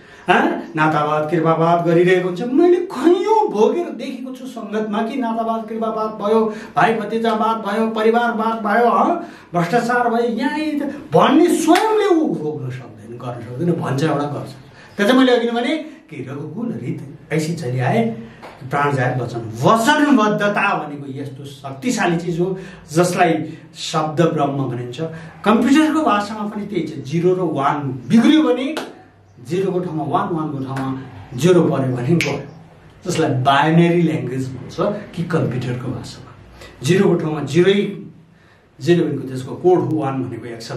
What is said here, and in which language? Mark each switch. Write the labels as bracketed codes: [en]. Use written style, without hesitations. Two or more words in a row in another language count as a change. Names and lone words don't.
[ne] नातावाद कृपावाद गरिरहेको हुन्छ। मैले कैयौँ भोगेर देखेको छु सङ्गतमा कि नातावाद कृपावाद भयो, भाइ भतिजावाद भयो, परिवारवाद भयो, भ्रष्टाचार भयो, यहाँ भन्ने स्वयंले ऊ रोक्न सक्दैन, गर्न सक्दैन, भन्छ एउटा गर्छ। त्यो चाहिँ मैले अघि भने कि [hi] रघुकुल रीत ऐसी चली आए प्राण जाए वचन। [ne] वचनबद्धता भनेको यस्तो शक्तिशाली चिज हो जसलाई शब्द ब्रह्म भनिन्छ। कम्प्युटरको भाषामा पनि त्यही छ, 0 र 1 बिग्रियो भने 0 को ठाउँमा 1, 1 को ठाउँमा 0 पर्यो भने गयो, जसलाई [en] binary language [ne] भन्छ कि कम्प्युटरको भाषामा 0 को ठाउँमा 0 भनेको त्यसको कोड हो, 1 भनेको एक्सन।